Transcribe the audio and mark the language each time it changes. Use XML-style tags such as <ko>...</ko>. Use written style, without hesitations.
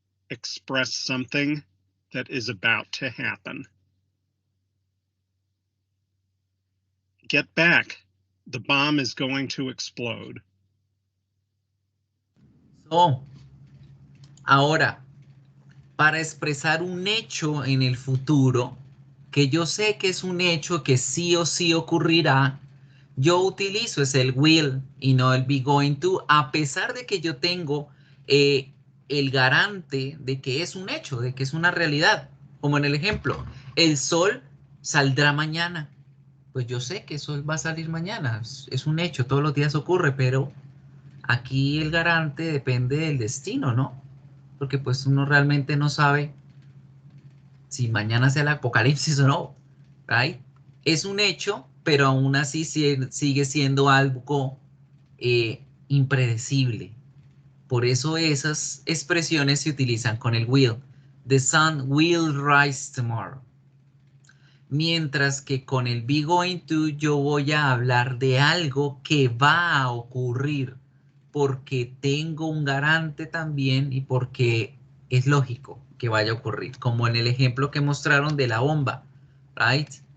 <en>Express something that is about to happen. Get back. The bomb is going to explode.</en> <es>So, ahora, para expresar un hecho en el futuro, que yo sé que es un hecho que sí o sí ocurrirá, yo utilizo es el will y no el be going to, a pesar de que yo tengo el garante de que es un hecho, de que es una realidad. Como en el ejemplo, el sol saldrá mañana. Pues yo sé que el sol va a salir mañana, es un hecho, todos los días ocurre, pero aquí el garante depende del destino, ¿no? Porque pues uno realmente no sabe si mañana sea el apocalipsis o no, ¿right? Es un hecho, pero aún así sigue siendo algo impredecible. Por eso esas expresiones se utilizan con el will.</es> <en>The sun will rise tomorrow.</en> <es>Mientras que con el be going to yo voy a hablar de algo que va a ocurrir porque tengo un garante también y porque es lógico que vaya a ocurrir, como en el ejemplo que mostraron de la bomba, right?</es>